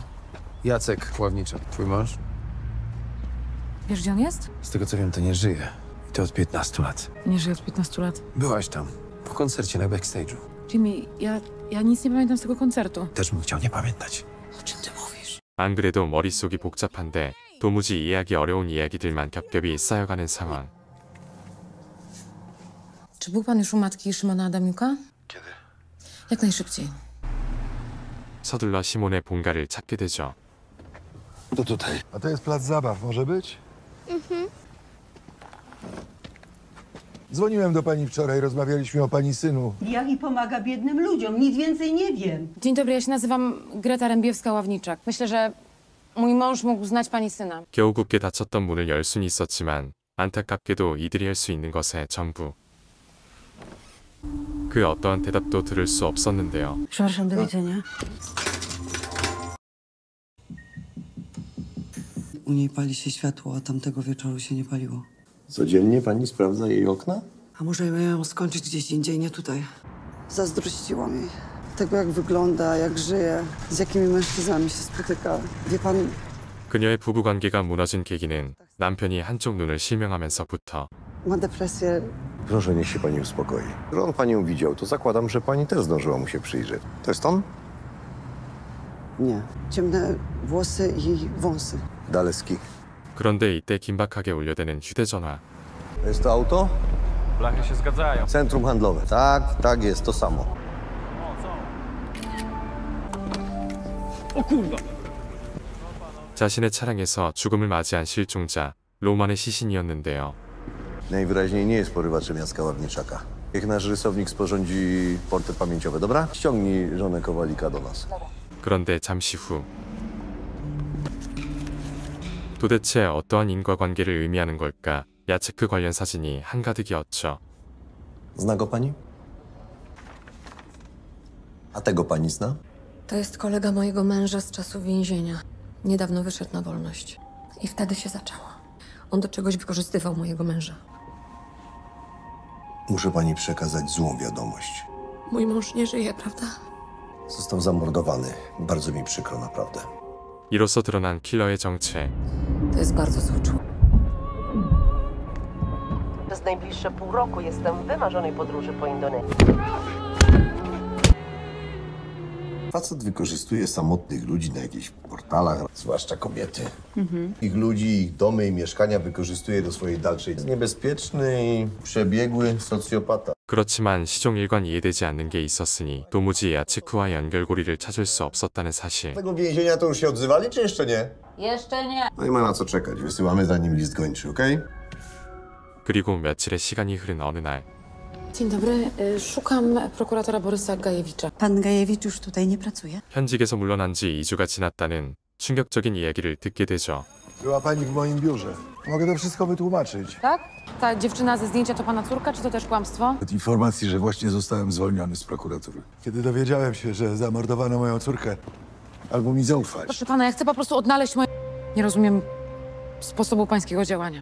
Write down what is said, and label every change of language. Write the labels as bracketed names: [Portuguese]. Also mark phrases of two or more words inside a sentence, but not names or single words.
[Polish] Jacek Ławniczak, twój mąż? Wiesz, gdzie on jest? Z tego co wiem, to nie żyje. I to od 15 lat. Nie żyje od 15 lat. Byłaś tam, po koncercie na backstage'u. Jimmy, ja nic nie pamiętam z tego koncertu. Też bym chciał nie pamiętać. O czym ty mówisz? [Korean] 안 그래도 머릿속이 복잡한데 도무지 이해하기 어려운 이야기들만 겹겹이 쌓여가는 상황. [Polish] Czy był pan już u matki Szymona Adamiuka? Kiedy? Jak najszybciej. [Korean] 서둘러 시몬의 본가를 찾게 되죠. [Polish] To tutaj. A to jest plac zabaw, może być? Dzwoniłem do pani wczoraj, rozmawialiśmy o pani synu. Jak i pomaga biednym ludziom, nic więcej nie wiem. Dzień dobry, ja się nazywam Greta Rębiewska-Ławniczak. Myślę, że mój mąż mógł znać pani syna. [Korean] 겨우 굳게 닫혔던 문을 열 수는 있었지만 안타깝게도 이들이 할 수 있는 것의 전부. 그 어떠한 대답도 들을 수 없었는데요. [Polish] Przepraszam, do widzenia. U niej pali się światło, a tamtego wieczoru się nie paliło. Codziennie pani sprawdza jej okna? A może miałam skończyć gdzieś indziej, nie tutaj. Zazdrościłam jej. Tego, jak wygląda, jak żyje, z jakimi mężczyznami się spotyka. Wie pan, [Korean] 그녀의 부부관계가 무너진 계기는 남편이 한쪽 눈을 실명하면서부터. [Polish] ma depresję. Proszę, niech się pani uspokoi. Że on panią widział, to zakładam, że pani też zdążyła mu się przyjrzeć. To jest on? Nie. Ciemne włosy i wąsy. Daleski. [Korean] 그런데 이때 긴박하게 울려대는 휴대전화. [Polish] Jest to auto? Blachy się zgadzają. Centrum handlowe. Tak jest, to samo. O kurwa! [Korean] 자신의 차량에서 죽음을 맞이한 실종자, 로만의 시신이었는데요. [Polish] Najwyraźniej nie jest porywaczem Jacka Ławniczaka. Niech nasz rysownik sporządzi portret pamięciowy, dobra? Ściągnij żonę Kowalika do nas. [Korean] 그런데 잠시 후. 도대체 어떠한 인과관계를 의미하는 걸까? 야체크 관련 사진이 한가득이었죠. [Polish] Zna go pani? A tego pani zna? To jest kolega mojego męża z czasów więzienia. Niedawno wyszedł na wolność. I wtedy się zaczęło. On do czegoś wykorzystywał mojego męża. Muszę pani przekazać złą wiadomość. Mój mąż nie żyje, prawda? Został zamordowany. Bardzo mi przykro, naprawdę. [Korean] 이로써 드러난 킬러의 정체. [Polish] To jest bardzo zły człowiek. Przez najbliższe pół roku jestem w wymarzonej podróży po Indonezji. Facet wykorzystuje samotnych ludzi na jakichś portalach, zwłaszcza kobiety. Ich ludzi, ich domy i mieszkania wykorzystuje do swojej dalszej. Jest niebezpieczny i przebiegły socjopata. [Korean] 그렇지만 시종 일관 이해되지 않는 게 있었으니 도무지 야치쿠와 연결고리를 찾을 수 없었다는 사실. [Polish] Tego więzienia to już się odzywali, czy jeszcze nie? Jeszcze nie. No i ma na co czekać. Wysyłamy za nim list gończy, okej? [Korean] 그리고 며칠의 시간이 흐른 어느 날 [Polish] Dzień dobry. Szukam prokuratora Borysa Gajewicza. Pan Gajewicz już tutaj nie pracuje? [Korean] 현직에서 물러난 지 2주가 지났다는 충격적인 이야기를 듣게 되죠. [Polish] Była pani w moim biurze. Mogę to wszystko wytłumaczyć. Tak? Ta dziewczyna ze zdjęcia to pana córka, czy to też kłamstwo? Od informacji, że właśnie zostałem zwolniony z prokuratury. Kiedy dowiedziałem się, że zamordowano moją córkę, albo mi zaufać. Proszę pana, ja chcę po prostu odnaleźć moje... Nie rozumiem sposobu pańskiego działania.